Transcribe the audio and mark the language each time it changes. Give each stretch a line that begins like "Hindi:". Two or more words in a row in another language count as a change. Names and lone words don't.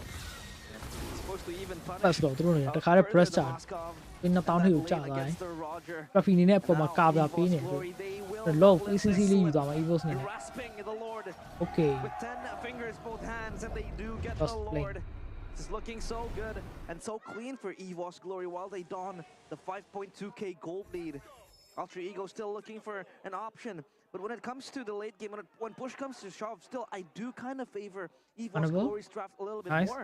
English: Supposed to even punish
Burmese: ပတ်တော့သူတို့နဲ့တခါတည်း press ချပြီး2000ထိကိုကြာသွားတယ် Ruffy နေနဲ့အပေါ်မှာကာဗာပေးနေတယ်
English: low ACC
Burmese: လေးယူသွားမှာ Evos နေ
English: grasping the Lord okay with 10 fingers both hands and they do get Just the play. Lord. It's looking so good and so clean for EVOS Glory while they don the 5.2k gold lead. Alter Ego still looking for an option, but when it comes to the late game, when push comes to shove, still I do kind of favor EVOS Glory's draft a little bit more.